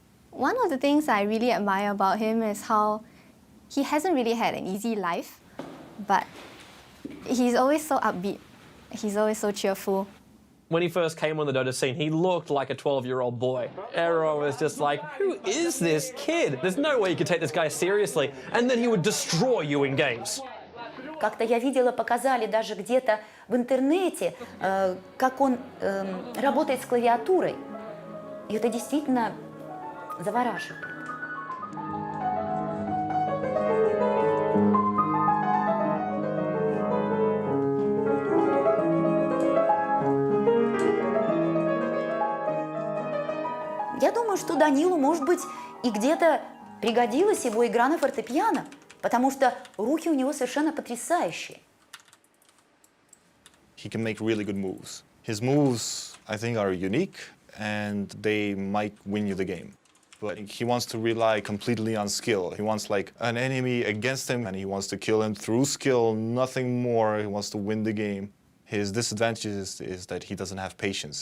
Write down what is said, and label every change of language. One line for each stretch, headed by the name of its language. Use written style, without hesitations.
English: One of the things I really admire about him is how he hasn't really had an easy life, but he's always so upbeat. He's always so cheerful. When he first came on the Dota scene, he looked like a 12-year-old boy. Aero was just like, who is this kid? There's no way you could take this guy seriously. And then he would destroy you in games.
Russian: Как-то я видела, показали даже где-то в интернете, как он работает с клавиатурой. И это действительно завораживает. Я думаю, что Данилу, может быть, и где-то пригодилась его игра на фортепиано, потому что руки у него совершенно потрясающие.
English: He can make really good moves. His moves, I think, are unique, and they might win you the game. But he wants to rely completely on skill. He wants like an enemy against him, and he wants to kill him through skill, nothing more. He wants to win the game. His disadvantage is that he doesn't have patience.